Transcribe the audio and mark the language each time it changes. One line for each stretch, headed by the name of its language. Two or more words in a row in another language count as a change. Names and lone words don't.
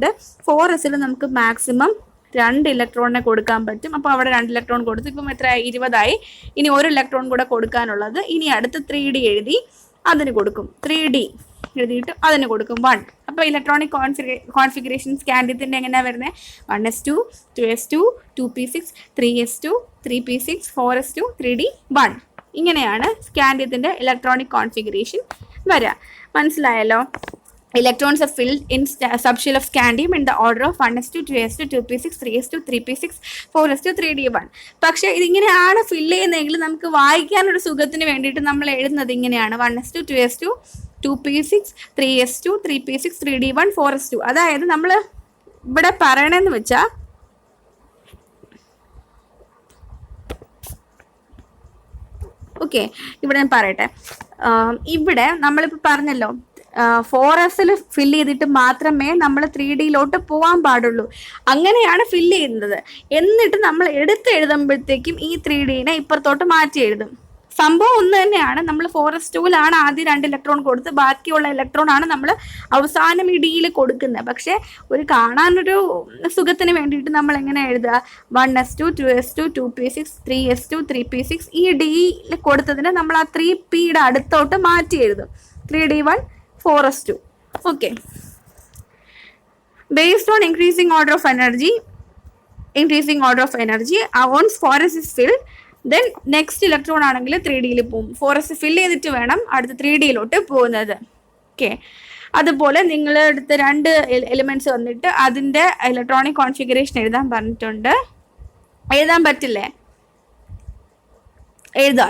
Malayalam: 4sൽ നമുക്ക് മാക്സിമം 2 ഇലക്ട്രോണിനെ കൊടുക്കാൻ പറ്റും. അപ്പോൾ അവിടെ 2 ഇലക്ട്രോൺ കൊടുത്തു. ഇപ്പം എത്രയായി? 20 ഇനി 1 ഇലക്ട്രോൺ കൂടെ കൊടുക്കാനുള്ളത്. ഇനി അടുത്ത് 3D എഴുതി അതിന് കൊടുക്കും. 3D എഴുതിയിട്ട് അതിന് കൊടുക്കും 1. അപ്പോൾ
English: electronic configuration
Malayalam: സ്കാൻഡിയത്തിൻ്റെ എങ്ങനെയാണ് വരുന്നത്? 1s2, 2s2, 2p6, 3s2, 3p6, 4s2, 3D, 1. ഇങ്ങനെയാണ് സ്കാൻഡിയത്തിൻ്റെ
English: electronic configuration
Malayalam: വരിക. മനസ്സിലായല്ലോ?
English: Electrons are filled in subshell of scandium in the order of 1s2, 2s2, 2p6, 3s2, 3p6, 4s2, 3d, 1.
Malayalam: പക്ഷേ ഇതിങ്ങനെയാണ് ഫില്ല് ചെയ്യുന്നതെങ്കിൽ നമുക്ക് വായിക്കാനൊരു സുഖത്തിന് വേണ്ടിയിട്ട് നമ്മൾ എഴുതുന്നത് ഇങ്ങനെയാണ്: 1s2, 2s2, 2p6, 3s2, 3p6, 3d, 1, 4s2. അതായത് നമ്മൾ ഇവിടെ പറയണമെന്ന് വെച്ചാൽ ഓക്കെ, ഇവിടെ ഞാൻ പറയട്ടെ. ഇവിടെ നമ്മളിപ്പോൾ പറഞ്ഞല്ലോ 4sൽ ഫില്ല് ചെയ്തിട്ട് മാത്രമേ നമ്മൾ 3Dയിലോട്ട് പോകാൻ പാടുള്ളൂ. അങ്ങനെയാണ് ഫില്ല് ചെയ്യുന്നത്. എന്നിട്ട് നമ്മൾ എഴുതുമ്പോഴത്തേക്കും ഈ 3Dനെ ഇപ്പുറത്തോട്ട് മാറ്റി എഴുതും. സംഭവം ഒന്ന് തന്നെയാണ്. നമ്മൾ 4s2ലാണ് ആദ്യം 2 ഇലക്ട്രോൺ കൊടുത്ത് ബാക്കിയുള്ള ഇലക്ട്രോൺ ആണ് നമ്മൾ അവസാനം ഈ ഡിയിൽ കൊടുക്കുന്നത്. പക്ഷേ ഒരു കാണാനൊരു സുഖത്തിന് വേണ്ടിയിട്ട് നമ്മൾ എങ്ങനെ എഴുതുക? 1s2, 2s2, 2p6, 3s2, 3p6. ഈ ഡിയിൽ കൊടുത്തതിന് നമ്മൾ ആ 3pയുടെ അടുത്തോട്ട് മാറ്റി എഴുതും.
English: 3d, 1, 4s2. Okay. Based on increasing order of energy, once 4s is filled, then next electron
Malayalam: ആണെങ്കിൽ 3Dയിൽ പോകും. 4s ഫില്ല് ചെയ്തിട്ട് വേണം അടുത്ത 3Dയിലോട്ട് പോകുന്നത്. ഓക്കെ, അതുപോലെ നിങ്ങൾ അടുത്ത 2 എലിമെന്റ്സ് വന്നിട്ട് അതിൻ്റെ
English: electronic configuration
Malayalam: എഴുതാൻ പറഞ്ഞിട്ടുണ്ട്. എഴുതാൻ പറ്റില്ലേ? എഴുതാം.